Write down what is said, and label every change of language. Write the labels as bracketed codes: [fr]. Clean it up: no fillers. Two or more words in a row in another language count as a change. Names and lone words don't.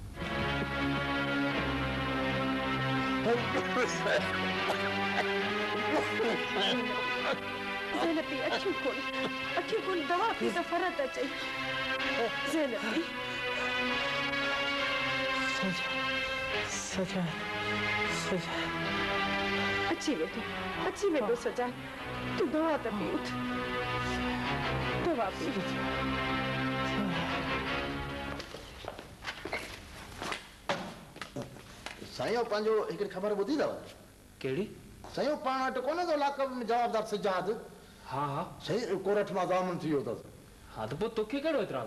[sd] ज़ैनबी अखियूं खोल दवा पी त फरक अचे। ज़ैनबी सजा अची वेंदो सजा। तू दवा त पी, उठ दवा पी। साईं पंहिंजो हिकिड़ी ख़बर ॿुधी अथव? कहिड़ी? साईं पाण वटि कोन्हे तो लाकब में जवाबदार सजाद। हाँ हाँ साईं कोरठ मां ज़ामिन थी वियो अथसि। हाँ त पोइ तोखे कहिड़ो एतिराज़?